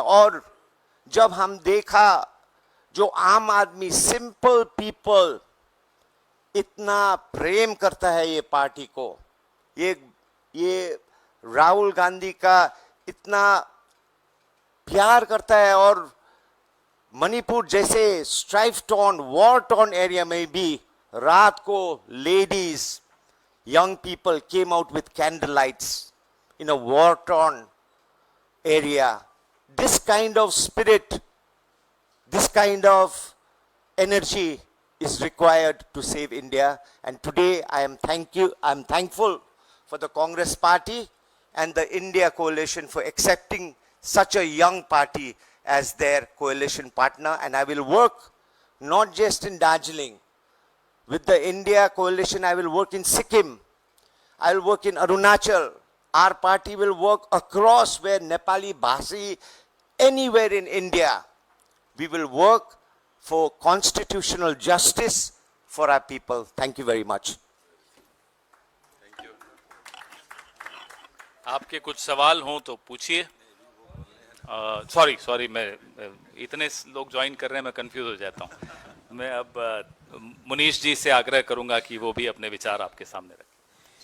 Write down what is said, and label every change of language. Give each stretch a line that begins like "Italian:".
Hindi: और जब हम देखा जो आम आदमी, सिंपल पीपल इतना प्रेम करता है ये पार्टी को, ये राहुल गांधी का इतना प्यार करता है. और मणिपुर जैसे strife ton, war ton area में भी रात को ladies,
English: young people came out with candle lights in a war torn area. This kind of spirit, this kind of energy is required to save India. And today I am thankful for the Congress party and the India coalition for accepting such a young party as their coalition partner. And I will work not just in Darjeeling. With the India coalition, I will work in Sikkim. I will work in Arunachal. Our party will work across where Nepali Bhasi, anywhere in India. We will work for constitutional justice for our people. Thank you very much.
Hindi: आपके कुछ सवाल हों तो पूछिए. Sorry, मैं इतने लोग join कर रहे हैं, मैं कंफ्यूज हो जाता हूँ. मैं अब मुनीश जी से आग्रह करूंगा कि वो भी अपने विचार आपके सामने रखें.